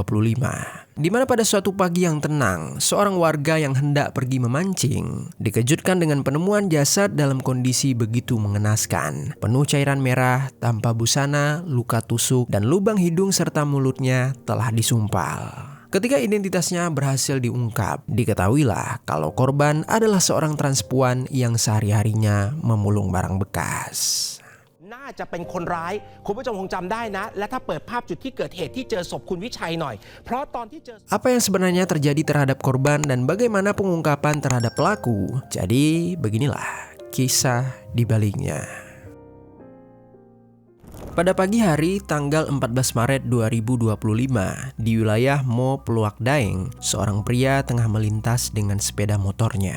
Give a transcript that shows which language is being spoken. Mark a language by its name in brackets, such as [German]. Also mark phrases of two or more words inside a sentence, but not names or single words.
[Indonesian] Di mana pada suatu pagi yang tenang, seorang warga yang hendak pergi memancing dikejutkan dengan penemuan jasad dalam kondisi begitu mengenaskan. Penuh cairan merah, tanpa busana, luka tusuk, dan lubang hidung serta mulutnya telah disumpal. Ketika identitasnya berhasil diungkap, diketahuilah kalau korban adalah seorang transpuan yang sehari-harinya memulung barang bekas. [Thai] น่าจะเป็นคนร้ายคุณผู้ชมคงจำได้นะและถ้าเปิดภาพจุดที่เกิดเหตุที่เจอศพคุณวิชัยหน่อยเพราะตอนที่เจอ [Indonesian] Apa yang sebenarnya terjadi terhadap korban dan bagaimana pengungkapan terhadap pelaku? Jadi beginilah kisah di baliknya. Pada pagi hari tanggal 14 Maret 2025 di wilayah Mo Pluak Daeng, seorang pria tengah melintas dengan sepeda motornya.